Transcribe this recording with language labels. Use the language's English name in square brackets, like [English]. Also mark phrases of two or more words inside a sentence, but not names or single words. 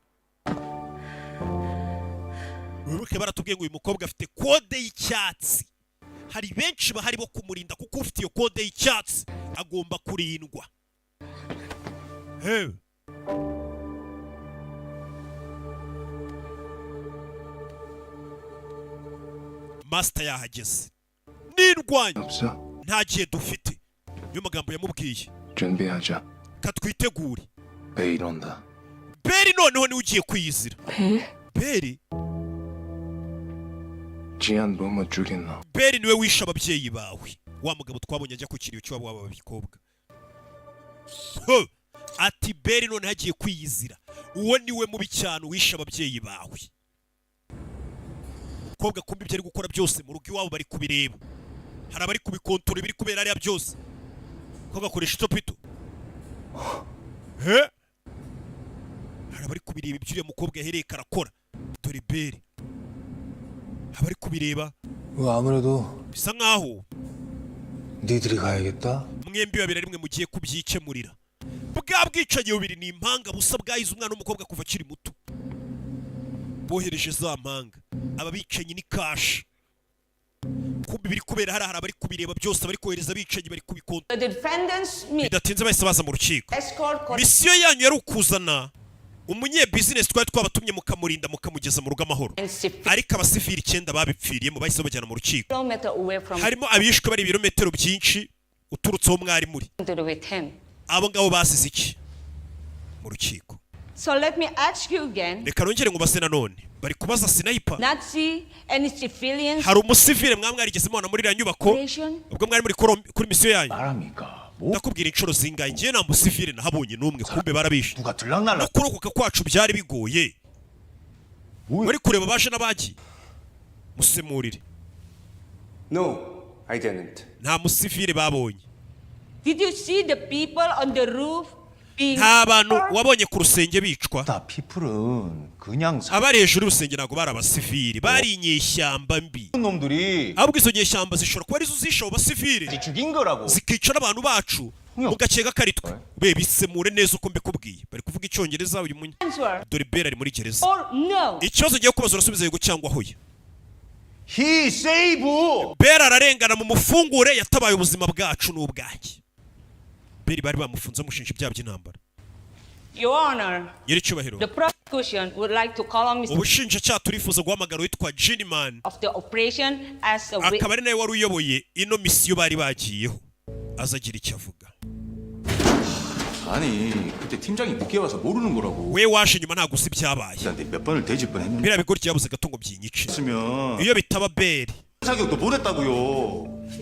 [Kinyarwanda] wibuke baratubwiye ngo uyu mukobwa afite kode y'icyatsi hari benshi bahari bo kumurinda kuko ufite iyo kode y'icyatsi agomba kurindwa master yahageze n'indwanya nta gihe dufite niyo magambo yamubwiye [Korean] 준비하자. [Kinyarwanda] katwitegure [Korean] 베일 온다. [Kinyarwanda] beri noneho niwe ugiye kwiyizira beri [Korean] 지한 너무 죽였나? [Kinyarwanda] beri niwe wishe ababyeyi bawe wa mugabo twabonye ajya ku kiriyo cy'abo baba bikobwa ati beri none hagiye kwiyizira uwo niwe mubi cyane wishe ababyeyi bawe umukobwa kumbi ibyo ari gukora byose mu rugo iwabo bari kubireba hari abari kubikontora ibiri kubera ariya byose ko gakoresha itopito hari abari kubireba ibyo uriya mukobwa yahereye karakora dore beri abari kubireba [Korean] 아무래도 [Kinyarwanda] bisa nkaho [Korean] 니들이 가야겠다. [Kinyarwanda] mwembi babiri rimwe mugiye kubyikemurira bwa bwicanyi bubiri ni impanga busa bwahize umwana w'umukobwa kuva akiri muto bohereje za mpanga aba bicanyi ni kashi kumbi biri kubera hari abari kubireba byose abari kohereza abicanyi bari kubikonta bidatinze bahise baza mu rukiko misiyo yanyu yari ukuzana umunyebizinesi twari twabatumye mukamurinda mukamugeza mu rugo amahoro ariko abasivili 9 babipfiriyemo bahise bajyana mu rukiko harimo abishwe bari ibirometero byinshi uturutseho mwari muri abo ngabo basize iki mu rukiko [English] So let me ask you again. [Kinyarwanda] reka nongere ngo base nanone bari kubaza sniper [English] Not see any civilians. [Kinyarwanda] hari umusivile mwamwarigeze mubona muri iriya nyubako ubwo mwari muri kuri misiyo yanyu ndakubwira inshuro zingahe ngiye nta musivile nahabonye n'umwe kumbe barabishe no kurokoka kwacu byari bigoye muri kureba baje n'abagiye musemurire [English] No, I didn't. [Kinyarwanda] nta musivile babonye [English] Did you see the people on the roof being [Kinyarwanda] nta bantu wabonye ku rusenge bicwa abari hejuru y'urusenge ntabwo bari abasivili bari inyeshyamba mbi ahubwo izo nyeshyamba zishobora kuba arizo zishe abo basivili zikica n'abantu bacu mu gakeka karitwe be bisemure neza uko mbikubwiye bari kuvuga icyongereza uyu munya dore bera ari muri gereza ikibazo ngiye kubaza urasubiza yego cyangwa hoya bera ararengana mu mufungure yatabaye ubuzima bwacu n'ubwanjye beri bari bamufunze mushinja ibyaha by'intambara [English] Your Honor, [Kinyarwanda] nyiricyubahiro [English] the prosecution would like to call on Mr. [Kinyarwanda] ubushinjacyaha turifuza guhamagara witwa Giniman [English] of the operation as a witness. [Kinyarwanda] akaba ari nawe wari uyoboye ino misiyo bari bagiyeho azagira icyo avuga [Korean] 아니 그때 팀장이 늦게 와서 모르는 거라고. [Kinyarwanda] we waje nyuma ntabwo uzi ibyabaye [Korean] 몇 번을 대질 뻔했는데. [Kinyarwanda] biriya bigoryi yabuze gato ngo byinyice [Korean] 있으면 [Kinyarwanda] iyo bitaba beri [Korean] 사격도 보냈다고요.